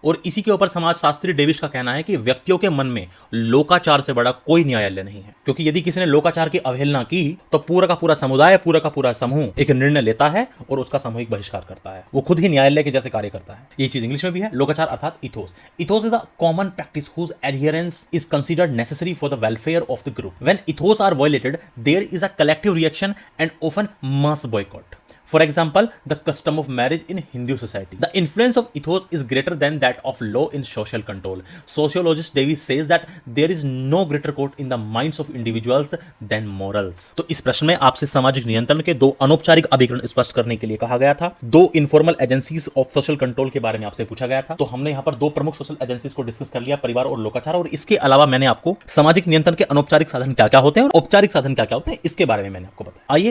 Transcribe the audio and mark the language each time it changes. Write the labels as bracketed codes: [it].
[hi] और इसी के ऊपर समाजशास्त्री डेविस का कहना है कि व्यक्तियों के मन में लोकाचार से बड़ा कोई न्यायालय नहीं है, क्योंकि यदि किसी ने लोकाचार की अवहेलना की तो पूरा का पूरा समुदाय, पूरा का पूरा समूह एक निर्णय लेता है और उसका सामूहिक बहिष्कार करता है। वो खुद ही न्यायालय के जैसे कार्य करता है। ये चीज इंग्लिश में भी है। लोकाचार अर्थात ethos. [en] Ethos is a common practice whose adherence is considered necessary for the welfare of the group. When ethos are violated, there is a collective reaction and often mass boycott. For example, the custom of marriage in Hindu society. The influence of ethos is greater than that of law in social control. Sociologist Davies says that there is no greater court in the minds of individuals than morals. [hi] तो इस प्रश्न में आपसे सामाजिक नियंत्रण के दो अनौपचारिक अभिकरण स्पष्ट करने के लिए कहा गया था। दो [en] informal agencies of social control [hi] के बारे में आपसे पूछा गया था। तो हमने यहाँ पर दो प्रमुख सोशल एजेंसीज को डिस्कस कर लिया, परिवार और लोकाचार। और इसके अलावा मैंने आपको सामाजिक नियंत्रण के अनौपचारिक साधन क्या क्या होते हैं और औपचारिक साधन क्या क्या होते हैं इसके बारे में मैंने आपको बताया।